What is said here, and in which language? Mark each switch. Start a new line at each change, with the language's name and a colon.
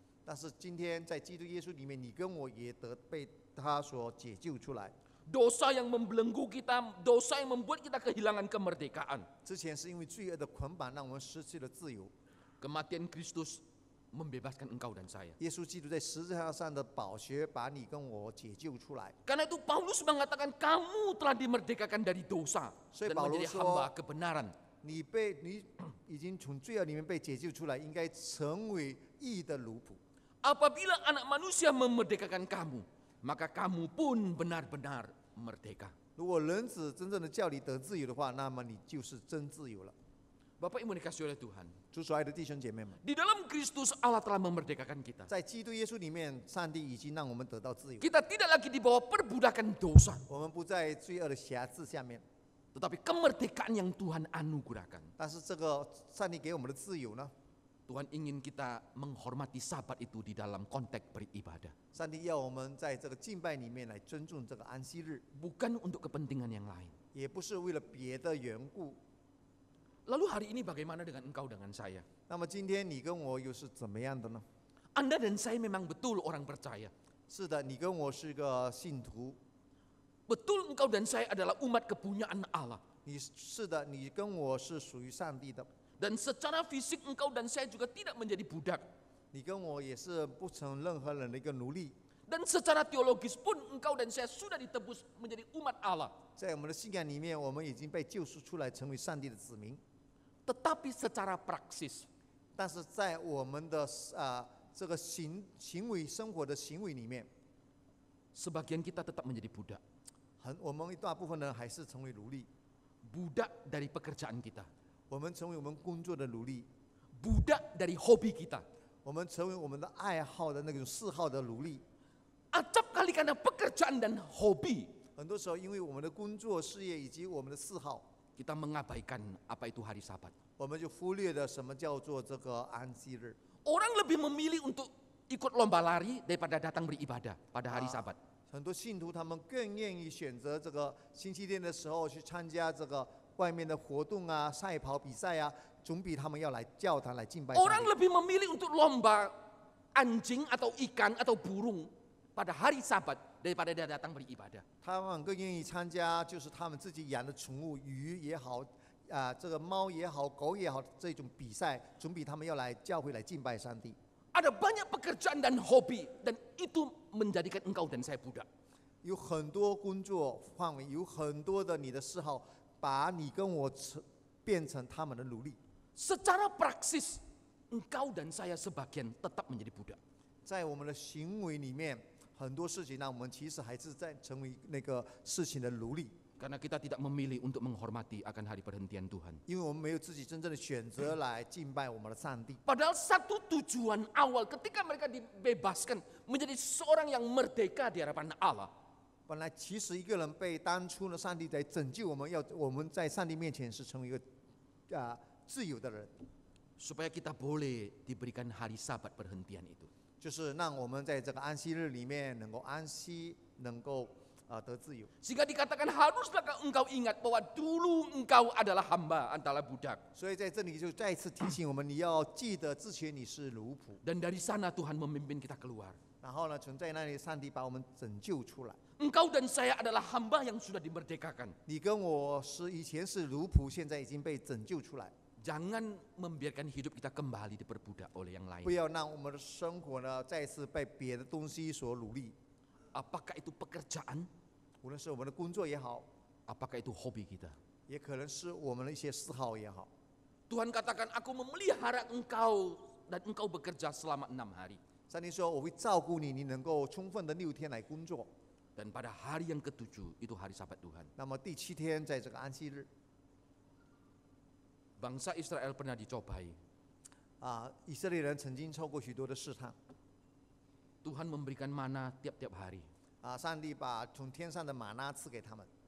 Chinese: 但是今天在基督耶稣里面，你跟我也被他所解救出来。
Indonesian: Dosa yang membelenggu kita, dosa yang membuat kita kehilangan kemerdekaan.
Chinese: 之前是因为罪恶的捆绑，让我们失去了自由。
Indonesian: Kematian Kristus membebaskan engkau dan saya.
Chinese: 耶稣基督在十字架上的宝血，把你跟我解救出来。
Indonesian: Karena itu Paulus mengatakan kamu telah dimerdekakan dari dosa dan menjadi hamba kebenaran.
Chinese: 你已经从罪恶里面被解救出来，应该成为义的奴仆。
Indonesian: Apabila anak manusia memerdekakan kamu, maka kamu pun benar-benar merdeka.
Chinese: 如果人子真正的叫你得自由的话，那么你就是真自由了。
Indonesian: Bapak Ibu dikasih oleh Tuhan.
Chinese: 主所爱的弟兄姐妹们，
Indonesian: Di dalam Kristus Allah telah memerdekakan kita.
Chinese: 在基督耶稣里面，上帝已经让我们得到自由，
Indonesian: Kita tidak lagi di bawah perbudakan dosa,
Chinese: 我们不在罪恶的辖制下面。
Indonesian: tetapi kemerdekaan yang Tuhan anugerahkan.
Chinese: 但是这个上帝给我们的自由呢，
Indonesian: Tuhan ingin kita menghormati Sabat itu di dalam konteks beribadah.
Chinese: 上帝要我们在这个敬拜里面来尊重这个安息日，
Indonesian: Bukan untuk kepentingan yang lain.
Chinese: 也不是为了别的缘故。
Indonesian: Lalu hari ini bagaimana dengan engkau dengan saya?
Chinese: 那么今天你跟我又是怎么样的呢？
Indonesian: Anda dan saya memang betul orang percaya.
Chinese: 是的，你跟我是个信徒，
Indonesian: Betul engkau dan saya adalah umat kepunyaan Allah.
Chinese: 是的，你跟我是属于上帝的，
Indonesian: Dan secara fisik engkau dan saya juga tidak menjadi budak.
Chinese: 你跟我也是不成任何人的一个奴隶。
Indonesian: Dan secara teologis pun engkau dan saya sudah ditebus menjadi umat Allah.
Chinese: 在我们的信仰里面，我们已经被救赎出来，成为上帝的子民。
Indonesian: Tetapi secara praksis,
Chinese: 但是在我们的这个行为生活的行为里面，
Indonesian: sebagian kita tetap menjadi budak.
Chinese: 我们一大部分人还是成为奴隶，
Indonesian: Budak dari pekerjaan kita.
Chinese: 我们成为我们工作的奴隶，
Indonesian: Budak dari hobi kita.
Chinese: 我们成为我们的爱好的那种嗜好的奴隶。
Indonesian: Acap kali karena pekerjaan dan hobi,
Chinese: 很多时候，因为我们的工作、事业以及我们的嗜好，
Indonesian: kita mengabaikan apa itu hari Sabat.
Chinese: 我们就忽略了什么叫做这个安息日。
Indonesian: Orang lebih memilih untuk ikut lomba lari daripada datang beribadah pada hari Sabat.
Chinese: 很多信徒他们更愿意选择这个星期天的时候去参加这个外面的活动啊、赛跑比赛啊，总比他们要来教堂来敬拜上
Indonesian: Orang
Chinese: 帝。
Indonesian: lebih memilih untuk lomba anjing atau ikan atau burung pada hari Sabat daripada dia datang beribadah.
Chinese: 他们更愿意参加，就是他们自己养的宠物，鱼也好，这个猫也好，狗也好，这种比赛，总比他们要来教会来敬拜上帝。
Indonesian: Ada banyak pekerjaan dan hobi dan itu menjadikan engkau dan saya budak.
Chinese: 有很多工作范围，有很多的你的嗜好，把你跟我变成他们的奴隶。
Indonesian: Secara praksis, engkau dan saya sebagian tetap menjadi budak.
Chinese: 在我们的行为里面，很多事情让我们其实还是在成为那个事情的奴隶，
Indonesian: Karena kita tidak memilih untuk menghormati akan hari perhentian Tuhan.
Chinese: 因为我们没有自己真正的选择来敬拜我们的上帝。
Indonesian: Padahal satu tujuan awal ketika mereka dibebaskan menjadi seorang yang merdeka di hadapan Allah.
Chinese: 本来其实一个人被当初呢，上帝在拯救我们，要我们在上帝面前是成为一个自由的人，
Indonesian: Supaya kita boleh diberikan hari Sabat perhentian itu.
Chinese: 就是让我们在这个安息日里面能够安息，能够得自由。
Indonesian: Sehingga dikatakan haruslah engkau ingat bahwa dulu engkau adalah hamba adalah budak.
Chinese: 所以在这里就再一次提醒我们，你要记得之前你是奴仆，
Indonesian: Dan dari sana Tuhan memimpin kita keluar.
Chinese: 然后呢，存在那里，上帝把我们拯救出来。
Indonesian: Engkau dan saya adalah hamba yang sudah dimerdekakan.
Chinese: 你跟我是以前是奴仆，现在已经被拯救出来。
Indonesian: Jangan membiarkan hidup kita kembali diperbudak oleh yang
Chinese: 不
Indonesian: lain.
Chinese: 要让我们的生活呢再次被别的东西所奴隶，
Indonesian: Apakah itu pekerjaan?
Chinese: 无论是我们的工作也好，
Indonesian: Apakah itu hobi kita?
Chinese: 也可能是我们的一些嗜好也好。
Indonesian: Tuhan katakan, aku memelihara engkau dan engkau bekerja selama 6 hari.
Chinese: 上帝说：“我会照顾你，你能够充分的6天来工作。
Indonesian: Dan pada hari yang ke-7 itu hari Sabat Tuhan.
Chinese: 那么第7天在这个安息日，
Indonesian: Bangsa Israel pernah dicobai.
Chinese: 以色列人曾经受过许多的试探，
Indonesian: Tuhan memberikan mana tiap-tiap hari.
Chinese: 上帝把从天上的玛纳赐给他们。